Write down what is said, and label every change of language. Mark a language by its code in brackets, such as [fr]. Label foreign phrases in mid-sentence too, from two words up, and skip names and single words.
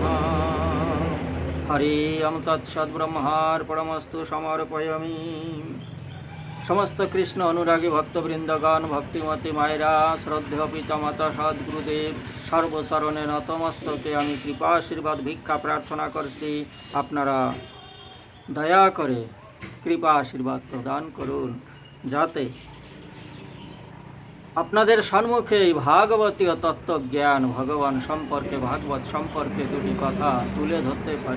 [sa] हरि ओम तत्सत् ब्रह्मार्पणमस्तु समर्पयामि। [bn] সমস্ত কৃষ্ণ অনুরাগী ভক্তবৃন্দগণ ভক্তিমতী মায়রা শ্রদ্ধেয় পিতামাতা সদ্গুরুদেব সর্বশরণে নতমস্তকে আমি কৃপা আশীর্বাদ ভিক্ষা প্রার্থনা করছি আপনারা দয়া করে কৃপা আশীর্বাদ প্রদান করুন যাতে আপনাদের সম্মুখে এই ভাগবতীয় তত্ত্বজ্ঞান ভগবান সম্পর্কে ভাগবত সম্পর্কে দুটি কথা তুলে ধরতে পারি।